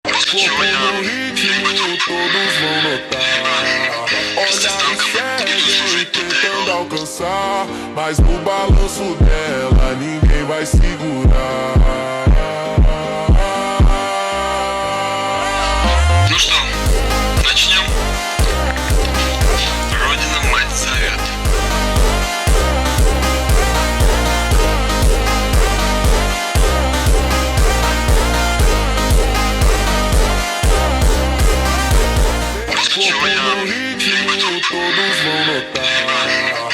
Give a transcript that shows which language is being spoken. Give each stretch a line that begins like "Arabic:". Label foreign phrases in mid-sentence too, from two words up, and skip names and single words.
Portuguese: corpo no ritmo, todos vão notar. Olhar seguem tentando alcançar, mas no balanço dela ninguém vai segurar.
Russian: Ну что, начнем? Родина мать зовет.
Portuguese: Corpo no ritmo, todos vão notar.